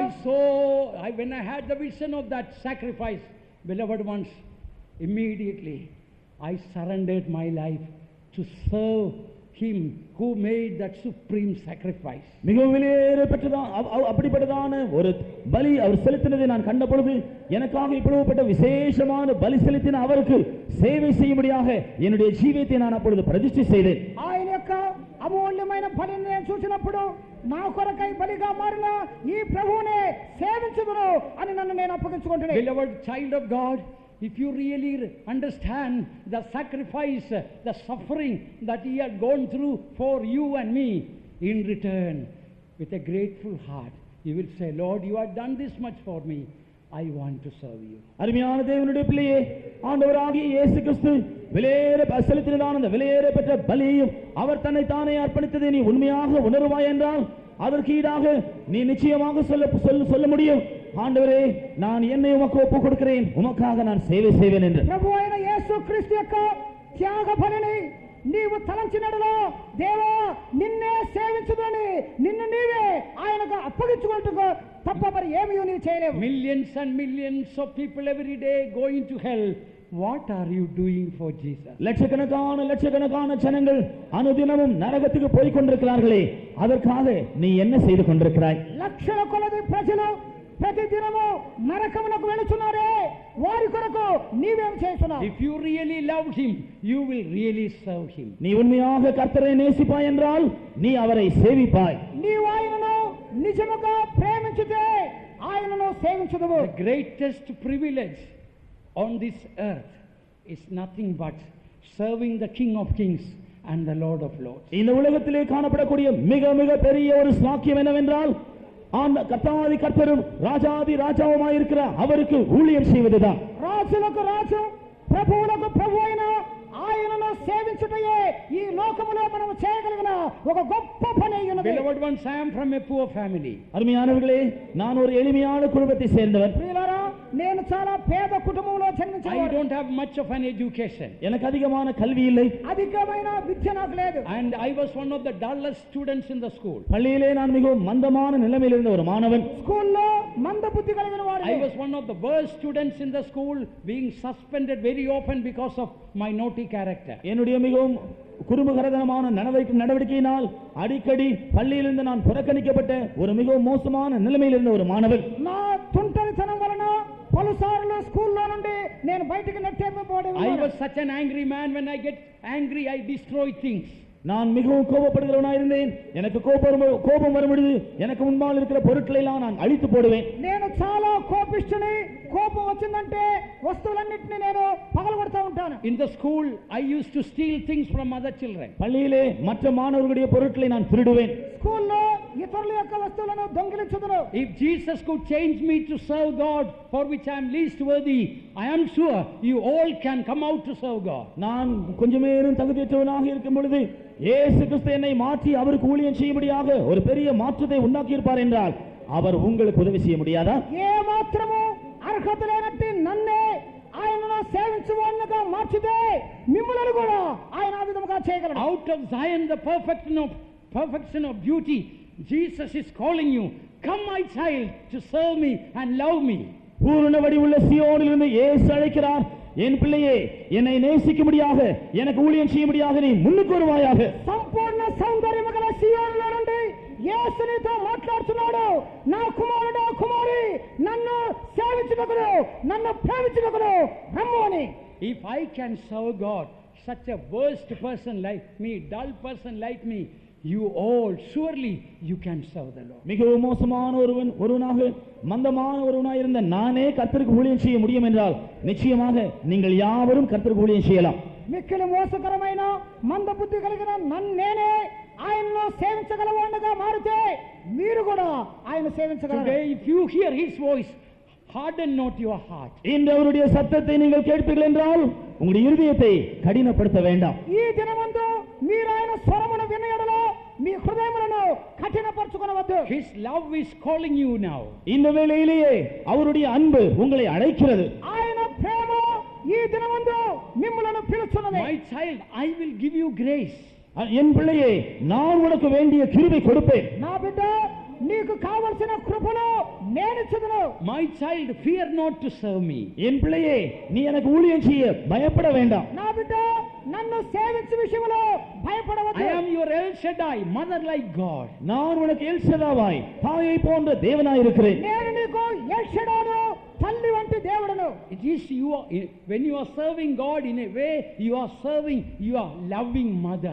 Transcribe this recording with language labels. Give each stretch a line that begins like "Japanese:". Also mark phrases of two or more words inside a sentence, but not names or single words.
English: When I had the vision of that sacrifice, beloved ones, immediately I surrendered my life to serve him who made that supreme sacrifice.
Tamil: மிகவும் விலையேறப்பட்டதான் அப்படிப்பட்டதான ஒரு பலி அவர் செலுத்தினதை நான் கண்ட பொழுது எனக்காக இப்படிப்பட்ட விசேஷமான பலி செலுத்தின அவருக்கு சேவை செய்யும்படியாக என்னுடைய ஜீவியத்தை நான் அப்பொழுது பிரதிஷ்டை செய்தேன்.
Telugu: ఆయన యొక్క అమూల్యమైన బలిని నేను చూసినప్పుడు నా కొరకై బలిగా మారిన ఈ ప్రభువునే సేవించుదును అని నన్ను నేను అప్పగించుకుంటున్నాను.
English: Beloved child of God, if you really understand the sacrifice, the suffering that he had gone through for you and me, in return, with a grateful heart, you will say, Lord, you have done this much for me. I want to serve you.
Tamil: அருமையான தேவனுடைய பிள்ளையே, ஆண்டவராகிய இயேசு கிறிஸ்து விலையேற செலுத்தினதான அந்த விலையேற பெற்ற பலியையும் அவர் தன்னை தானே அர்ப்பணித்ததை நீ உண்மையாக உணர்வாய் என்றால் அதற்கு ஈடாக நீ நிச்சயமாக சொல்ல முடியும், ஆண்டவரே, நான் என்னை உமக்கு ஒப்புக் கொடுக்கிறேன், உமக்காக நான் சேவை செய்வேன் என்று.
Telugu: ప్రభువైన యేసుక్రీస్తు యొక్క త్యాగ బలిని నీవు తలంచినడలో, దేవా నిన్నే సేవించుదని నిన్ను నీవే ఆయనకు అప్పగించుకుంటూ తప్ప మరి ఏమీ నీవు చేయలేవు.
English: Millions and millions of people every day going to hell. What are you doing for Jesus?
Tamil: லட்சக்கணக்கான ஜனங்கள் அனுதினமும் நரகத்துக்கு போய் கொண்டிருக்கிறார்களே, அதற்காக நீ என்ன செய்து கொண்டிருக்கிறாய்?
Telugu: లక్షల కొలది ప్రజలు ప్రతిదినము నరకమునకు వెళుతున్నారే, వారి కొరకు నీవేం చేస్తున్నావు?
English: If you really love him, you will really serve him.
Tamil: நீ உண்மையாக கர்த்தரை நேசிப்பாய் என்றால் நீ அவரை சேவிப்பாய்.
Telugu: నీవు ఆయనను నిజముగా ప్రేమించితే ఆయనను సేవించుదువు.
English: The greatest privilege on this earth is nothing but serving the King of Kings and the Lord of Lords.
Tamil: இந்த உலகத்திலே காணப்படக்கூடிய மிக மிக பெரிய ஒரு ஸ்லாக்கியம் என்னவென்றால் கர்த்தாதி கர்த்தரும் ராஜாதி ராஜாவுமாய் இருக்கிற அவருக்கு ஊழியம் செய்வதுதான்.
Telugu: రాజులకు రాజు ప్రభువులకు ప్రభు అయిన ఆయనను సేవించుటయే ఈ లోకములో మనం చేయగలిగిన ఒక గొప్ప పని అయ్యున్నది.
English: Beloved ones, I am from a poor family.
Tamil: அருமையானவர்களே, நான் ஒரு எளிமையான குடும்பத்தை சேர்ந்தவன்.
Telugu: ప్రియులారా, నేను చాలా పేద కుటుంబంలో జన్మించాను.
English: I don't have much of an education.
Tamil: எனக்கு அதிகமான கல்வி இல்லை.
Telugu: అధికమైన విద్య నాకు లేదు.
English: And I was one of the dullest students in the school.
Tamil: பள்ளியிலே நான் மிகவும் மந்தமான நிலைமையில் இருந்த ஒரு மாணவன்.
Telugu: స్కూల్లో మంద బుద్ధి కలిగిన వాడిని.
English: I was one of the worst students in the school, being suspended very often because of my naughty character.
Tamil: என்னுடைய மிகவும் குறும்புகரதனமான நடவடிக்கையினால் அடிக்கடி பள்ளியிலிருந்து நான் புறக்கணிக்கப்பட்ட ஒரு மிகவும் மோசமான நிலைமையில் இருந்த ஒரு மாணவன்.
Telugu: నా తుంటరితనం వలన పలుసార్లు స్కూల్లో నుండి నేను బయటికి నెట్టేయబడేవాడిని.
English: I was such an angry man. When I get angry, I destroy things.
Tamil: நான் மிகவும் கோபப்படுகிறவனாக இருந்தேன். எனக்கு கோபம் வரும்பொழுது எனக்கு முன்பால் இருக்கிற பொருட்களை எல்லாம் நான் அழித்து போடுவேன்.
Telugu: నేను చాలా కోపిష్ఠుని. కోపం వచ్చిందంటే వస్తువులన్నిటిని నేను పగలగొడతా ఉంటాను.
English: In the school, I used to steal things from other children.
Tamil: பள்ளியிலே மற்ற மாணவர்களுடைய பொருட்களை நான் திருடுவேன்.
Telugu: స్కూల్లో ఇతరుల యొక్క వస్తువులను దొంగిలించుదును.
English: If Jesus could change me to serve God, for which I am least worthy, I am sure you all can come out to serve God.
Tamil: நான் கொஞ்சமேனும் தகுதியற்றவனாக இருக்கும் பொழுது இயேசு கிறிஸ்து என்னை மாற்றி அவருக்கு ஊழியம் செய்யும்படியாக ஒரு பெரிய மாற்றத்தை உண்டாக்கி இருப்பார் என்றால் அவர் உங்களுக்கு உதவி செய்ய முடியாதா?
Telugu: ఏ మాత్రము అర్హత లేనట్టి నన్నే ఆయనను సేవించువానిగా మార్చితే మిమ్ములను కూడా ఆయన ఆ విధముగా చేయగలడు.
English: Out of Zion, the perfection of beauty, Jesus is calling you, come my child, to serve me and love me.
Tamil: பூரண வடிவுள்ள சீயோனிலிருந்து இயேசு அழைக்கிறார், என் பிள்ளையே, என்னை நேசிக்கும்படியாக எனக்கு ஊழியம் செய்யும்படியாக நீ முன்னுக்கு வருவாயாக.
Telugu: సంపూర్ణ సౌందర్యము గల సీయోనులో నుండి యేసు నీతో మాట్లాడుతున్నాడు. నా కుమారుడు కుమారి, నన్ను సేవించుటకు, నన్ను ప్రేమించుటకు రమ్ము అని.
English: If I can serve God, such a worst person like me, dull person like me, you all surely you can serve the Lord.
Tamil: மிகவும் மோசமான ஒருவனாக மந்தமான ஒருவனாக இருந்த நானே கர்த்தருக்கு ஊழியம் செய்ய முடியும் என்றால் நிச்சயமாக நீங்கள் யாவரும் கர்த்தருக்கு ஊழியம் செய்யலாம்.
Telugu: మిక్కిలి మోసకరమైన మంద బుద్ధి కలిగిన నేనే ఆయనను సేవించగలవాడిగా మారితే మీరు కూడా ఆయన సేవించగలరు.
English: Today, if you hear his voice, harden not your heart.
Tamil: இன்று அவருடைய சத்தத்தை நீங்கள் கேட்பீர்கள் என்றால் உங்களுடைய இருதயத்தை கடினப்படுத்த வேண்டாம்.
Telugu: ఈ దినమందు మీరు ఆయన స్వరమును వినయడలో మీ హృదయములను కఠినపరచుకొనవద్దు.
English: His love is calling you now.
Tamil: இந்த வேளையிலேயே அவருடைய அன்பு உங்களை அழைக்கிறது.
Telugu: ఆయన ప్రేమ ఈ దినమందు మిమ్ములను పిలుచున్నది.
English: My child, I will give you grace.
Tamil: என் பிள்ளையே, நான் உனக்கு வேண்டிய கிருபை கொடுப்பேன்.
Telugu: నా బిడ్డ, నీకు కావలసిన కృపను నేను ఇచ్చుదును.
English: My child, fear not to serve me.
Tamil: என் பிள்ளையே, நீ எனக்கு ஊழியம் செய்ய பயப்பட வேண்டாம்.
Telugu: నా బిడ్డ, నన్ను సేవించే విషయంలో భయపడవద్దు.
English: I am your El Shaddai, mother like God.
Tamil: நான் உனக்கு எல் ஷதாவாய், தாயை போன்ற தேவனாய் இருக்கிறேன்.
Telugu: నేను నీకు ఎల్ షడాను, తల్లి వంటి దేవుడను.
English: It is you are, when you are serving God in a way, you are serving your loving mother.